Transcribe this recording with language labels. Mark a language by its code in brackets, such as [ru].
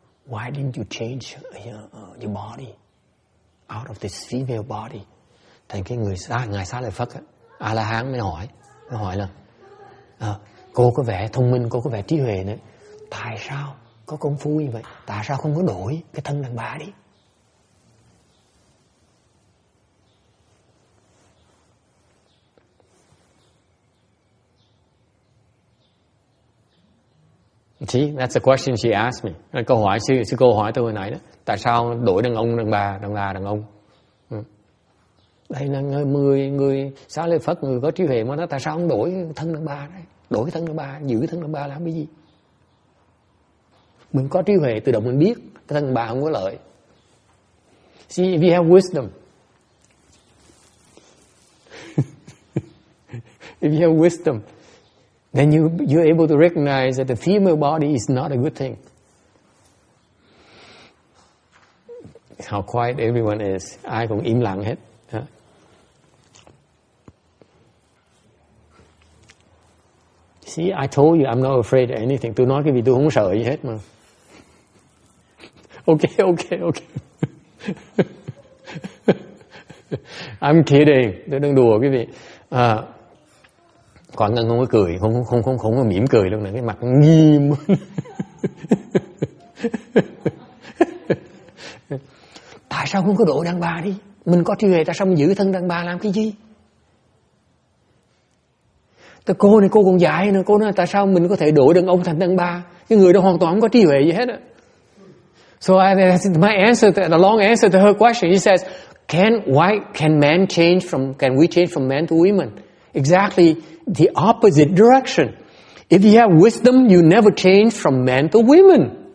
[en] Why didn't you change your body out of this female body? [vi] Thành cái ngài Xá Lợi Phất A La Hán mới hỏi là cô có vẻ thông minh, cô có vẻ trí huệ nữa, tại sao có công phu như vậy, tại sao không có đổi cái thân đàn bà đi? [en] See, that's the question she asked me. [vi] Câu hỏi sư cô hỏi tôi hồi nãy đó. Tại sao đổi đàn ông, đàn bà, đàn ông? Đây là người Xá Lợi Phất, người có trí huệ mà nói tại sao không đổi thân đàn bà đấy? Đổi cái thân đàn bà, giữ cái thân đàn bà làm cái gì? Mình có trí huệ tự động mình biết cái thân đàn bà không có lợi. [en] See, if you have wisdom, if you have wisdom, then you're able to recognize that the female body is not a good thing. How quiet everyone is. [vi] Ai cũng im lặng hết. [en] See, I told you I'm not afraid of anything. [vi] Tôi nói cái gì tôi không sợ gì hết mà. [en] Okay. I'm kidding. [vi] Tôi đang đùa quý vị. Còn Ngân không có cười, không có mỉm cười luôn nè, cái mặt nghiêm. Tại sao không có độ đàn bà đi? Mình có trí huệ, tại sao mình giữ thân đàn bà làm cái gì? Cô này cô còn dạy nữa, cô nói tại sao mình có thể đổi đàn ông thành đàn bà? Cái người đó hoàn toàn không có trí huệ gì hết á. [en] So my answer, the long answer to her question, he says, can we change from men to women? Exactly the opposite direction. If you have wisdom, you never change from men to women.